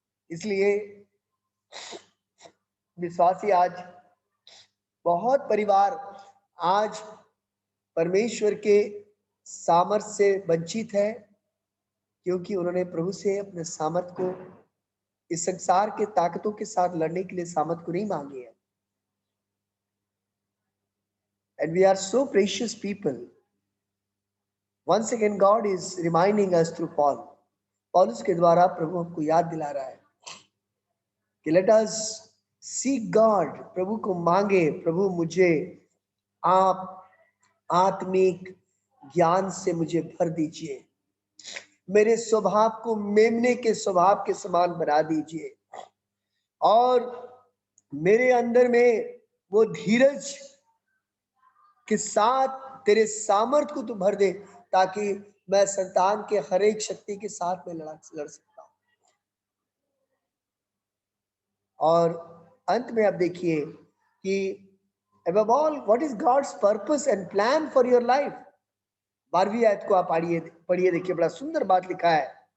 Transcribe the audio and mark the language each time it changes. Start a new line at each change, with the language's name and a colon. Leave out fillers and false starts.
Hindi: इसलिए विश्वासी आज, बहुत परिवार आज परमेश्वर के सामर्थ्य से वंचित है, क्योंकि उन्होंने प्रभु से अपने सामर्थ्य को, इस संसार के ताकतों के साथ लड़ने के लिए सामर्थ्य को नहीं मांगी है।
English: And we are so precious people. Once again, God is reminding us through Paul.
Hindi: पौलुस के द्वारा प्रभु हमको याद दिला रहा है कि
English: let us seek God.
Hindi: प्रभु को मांगे, प्रभु मुझे आप आत्मिक ज्ञान से मुझे भर दीजिए, मेरे स्वभाव को मेमने के स्वभाव के समान बना दीजिए, और मेरे अंदर में वो धीरज के साथ तेरे सामर्थ्य को तू भर दे, ताकि मैं संतान के हर एक शक्ति के साथ में लड़ सकता हूं। और अंत में अब देखिए कि
English: above all, what is God's purpose and plan for your life?
Hindi: 12वीं आयत को आप पढ़िए, देखिए बड़ा सुंदर बात लिखा है।